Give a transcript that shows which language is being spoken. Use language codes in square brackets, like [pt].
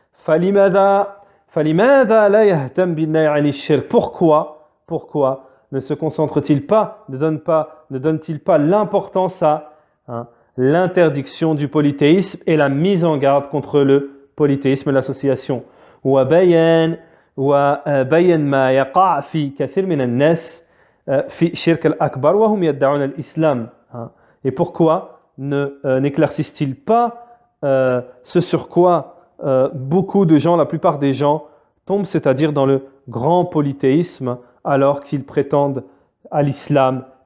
[ar] فَلِمَاذَا لَا يَهْتَمْ بِالنَّهْيِ عَنِ الشِّرْكِ. [fr] Pourquoi ne se concentre-t-il pas, ne donne-t-il pas l'importance à l'interdiction du polythéisme et la mise en garde contre le polythéisme et l'association. [ar] وبين ما يقع في كثير من الناس في شرك الأكبر وهم يدعون الإسلام. [fr] Et pourquoi n'éclaircissent-ils pas ce sur quoi beaucoup de gens, la plupart des gens, tombent, c'est-à-dire dans le grand polythéisme, alors qu'ils prétendent l'islam.